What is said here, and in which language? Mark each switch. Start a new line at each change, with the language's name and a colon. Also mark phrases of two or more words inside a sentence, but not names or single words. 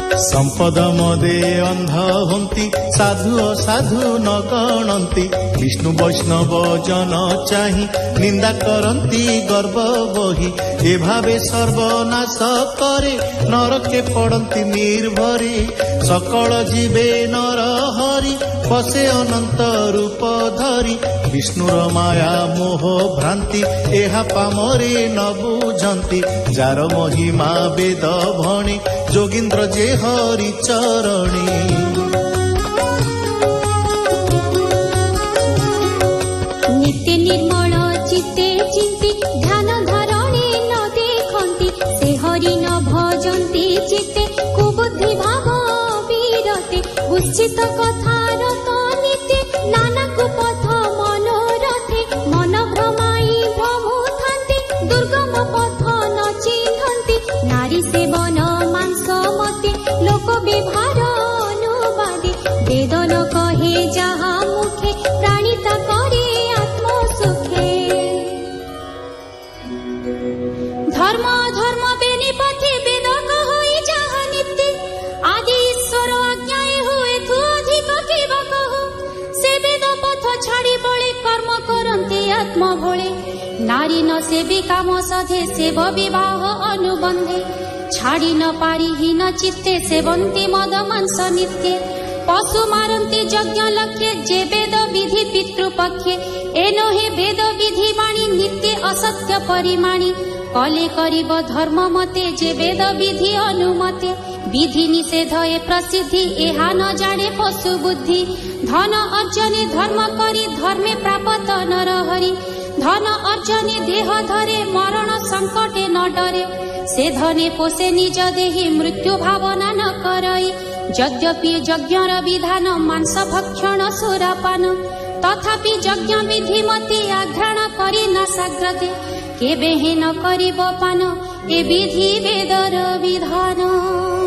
Odia: ସମ୍ପଦ ମଦେ ଅନ୍ଧ ହନ୍ତି ସାଧୁ ଅସାଧୁ ନ ଗଣନ୍ତି ବିଷ୍ଣୁ ବୈଷ୍ଣବ ଜନ ଚାହି ନିନ୍ଦା କରନ୍ତି ଗର୍ବ ବହି ଏ ଭାବେ ସର୍ବନାଶ କରେ ନରକେ ପଡ଼ନ୍ତି ନିର୍ଭରି ସକଳ ଜୀବେ ନର ହରି ପସେ ଅନନ୍ତ ରୂପ ଧରି ବିଷ୍ଣୁର ମାୟା ମୋହ ଭ୍ରାନ୍ତି ଏହା ପାମରେ ନ ବୁଝନ୍ତି ଯାର ମହିମା ବେଦ ଭଣି ଯୋଗୀନ୍ଦ୍ର ଯେ ହରି ଚରଣୀ ନିତ୍ୟ ନିର୍ମଳ ଚିତ୍ତେ ଚିନ୍ତି ଧ୍ୟାନ ଧରଣୀ ନ ଦେଖନ୍ତି ସେ ହରି ନ ଭଜନ୍ତି ଚିତ୍ତେ କୁବୁଦ୍ଧି ଭାବ ବିରତେ ଉଚିତ କଥାର ତୋ ନିତ୍ୟ ନାନା କୁପଥ ମନୋରଥେ ମନ ଭ୍ରମାଇ ଭ୍ରମୁ ଥାନ୍ତି ଦୁର୍ଗମ ପଥ ନ ଚିହ୍ନନ୍ତି ନାରୀ ସେବନ ମାଂସ ମତେ ଲୋକ ବିଭାର ଅନୁବାଦେ ବେଦ ନ କହେ ଯାହା ମୁଖେ ପ୍ରାଣିତା କରେ ଆତ୍ମ ସୁଖେ ଧର୍ମ ଧର୍ମ ବେନି ପଥେ ବେଦ କହୋଇ ଯାହା ନିତ୍ୟ ଆଦି ଈଶ୍ୱର ଆଜ୍ଞାଏ ହୁଏ ତୁ ଅଧିକ କେବ କହୋ ସେ ବେଦ ପଥ ଛାଡ଼ି ବଳେ କର୍ମ କରନ୍ତେ ଆତ୍ମ ଭୋଳେ ନାରୀ ନ ସେବି କାମ ସାଧେ ସେବ ବିବାହ ଅନୁବନ୍ଧେ ଛାଡ଼ି ନ ପାରି ହୀନ ଚିତ୍ତେ ସେବନ୍ତି ମଦ ମାଂସ ନିତ୍ୟେ ପଶୁ ମାରନ୍ତି ଯଜ୍ଞ ଲକ୍ଷ୍ୟେ ଯେ ବେଦ ବିଧି ପିତୃପକ୍ଷେ ଏନୋ ହେ ବେଦ ବିଧି ବାଣୀ ନିତ୍ୟ ଅସତ୍ୟ ପରିମାଣୀ କଲେ କରିବ ଧର୍ମ ମତେ ଯେ ବେଦ ବିଧି ଅନୁମତେ ବିଧି ନିଷେଧ ଏ ପ୍ରସିଦ୍ଧି ଏହା ନ ଜାଣେ ପଶୁ ବୁଦ୍ଧି ଧନ ଅର୍ଜନେ ଧର୍ମ କରି ଧର୍ମେ ପ୍ରାପ୍ତ ନର ହରି ଧନ ଅର୍ଜନେ ଦେହ ଧରେ ମରଣ ସଙ୍କଟେ ନ ଡରେ ସେ ଧନେ ପୋଷେ ନିଜ ଦେହି ମୃତ୍ୟୁ ଭାବନା ନ କରଇ ଯଦ୍ୟପି ଯଜ୍ଞର ବିଧାନ ମାଂସ ଭକ୍ଷଣ ସୁରାପାନ ତଥାପି ଯଜ୍ଞ ବିଧି ମତେ ଆଘ୍ରାଣ କରି ନ ସାଗ୍ରତେ କେବେ ହେ ନ କରିବ ପାନ ଏ ବିଧି ବେଦର ବିଧାନ।